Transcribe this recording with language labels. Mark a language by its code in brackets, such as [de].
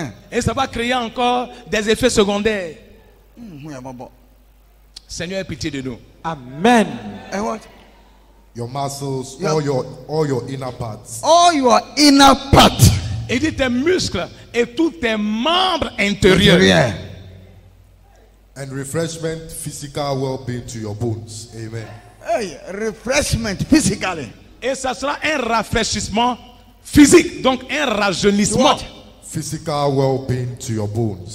[fr] Et ça va créer encore des effets secondaires. Seigneur, aie pitié de nous. [en] Amen. And what? Your muscles, Yeah. all your inner parts. All your inner part. [fr] Il dit tes muscles et tous tes membres intérieurs. [en] Yeah. And refreshment, physical well-being to your bones. Amen. Hey, refreshment physically. [fr] Et ça sera un rafraîchissement physique, donc un rajeunissement. [en] What? Physical well-being to your bones.